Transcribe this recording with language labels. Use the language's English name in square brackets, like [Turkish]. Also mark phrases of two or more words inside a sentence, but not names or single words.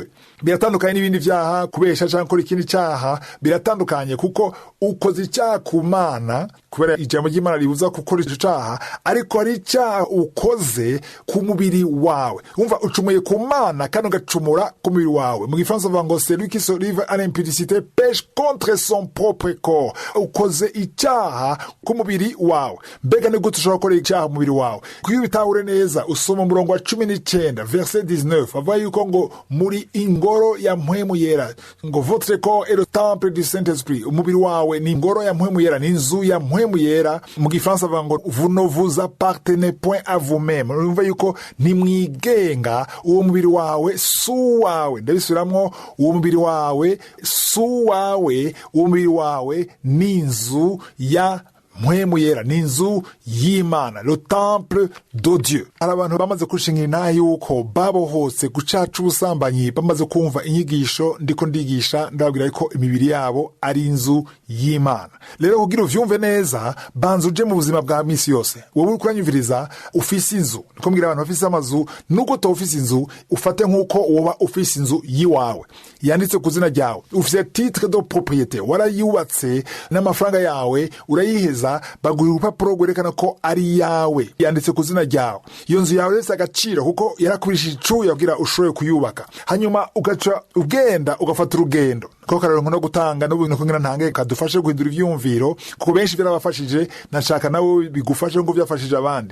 [Rundi] Biratandukanye n'ibindi vyaha, kubesha cyangwa gukora ikindi cyaha biratandukanye, kuko ukoze icyaha ku Mana kubera ijambo ry'Imana ribuza gukora ico cyaha, ariko ari icyaha ukoze ku mubiri wawe. Umva, ucumuye ku Mana kandi ugacumura ku mubiri wawe. Mu Gifaransa bavuga ngo [French] celui qui se livre à l'impudicité pêche contre son propre corps. [Rundi] Ukoze icyaha ku mubiri wawe. Mbega ni gute ushobora gukora icyaha mu mubiri wawe? Kuyo bitahure neza, usoma umurongo wa 19 verset 19 avuga yuko ngo muri ingoro ya mpwemu yera, ngo [French] votre corps est le temple du Saint-Esprit. [Rundi] Umubiri wawe ni ingoro ya mpwemu yera, ni inzu ya mpwemu yera. Mu Gifaransa bavuga ngo [French] vous ne vous appartenez point à vous-même. [Rundi] Urumva yuko nimwigenga, uwo mubiri wawe su wawe. Ndabisubiramwo, uwo mubiri wawe su wawe, uwo mubiri wawe ni inzu ya mpwemu yera, ni inzu y'Imana, [French] le temple de Dieu. [Rundi] Hari abantu bamaze kushinga inaha yuko babohotse gucaca ubusambanyi, bamaze kumva inyigisho ndiko ndigisha, ndababwira yuko imibiri yabo ari inzu y'Imana. Rero kugira uvyumve neza, banza uje mu buzima bwa misi yose. Wowe uri kuranyumviriza ufise inzu, niko mbwira abantu bafise amazu, nuko utofise inzu ufate nk'uko woba ufise inzu yiwawe yanditse ku zina ryawe, ufise [French] titre de propriété, [Rundi] warayubatse n'amafaranga yawe urayiheza, baguha urupapuro rwerekana ko ari yawe, yanditse ku zina ryawe. Iyo nzu yawe yose agaciro kuko yarakubishije icuya kugira ushoboye kuyubaka. Hanyuma ugaca ugenda ugafata urugendo. Ko karero no gutanga n'ubintu kugira ntange kadufashe guhindura ivyumviro, kuko benshi byarabafashije, nashaka nawe bigufashe ngo byafashije abandi.